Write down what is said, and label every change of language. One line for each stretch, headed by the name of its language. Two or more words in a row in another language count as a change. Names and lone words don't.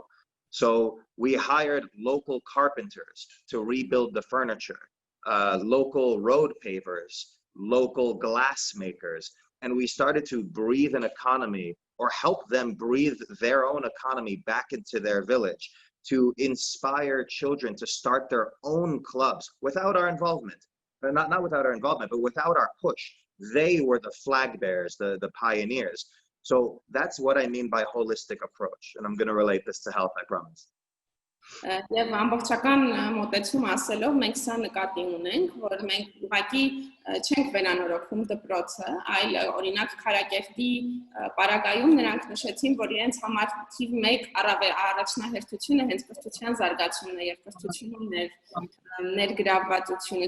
English: So we hired local carpenters to rebuild the furniture, local road pavers, local glass makers, and we started to breathe an economy or help them breathe their own economy back into their village, to inspire children to start their own clubs without our involvement. Not without our involvement, but without our push. They were the flag bearers, the pioneers. So that's what I mean by holistic approach. And I'm going to relate this to health, I promise.
Armenian: Եվ ամբողջական մոտեցում ասելով մենք սա նկատի ունենք, որ մենք ուղղակի չենք վերանորոգում դպրոցը, այլ օրինակ Քարակերտի պարագայում նրանք նշեցին, որ իրենց համար թիվ 1 առաջնահերթությունը հենց կրթության զարգացումն է եւ կրթությունում ներգրավվածությունը,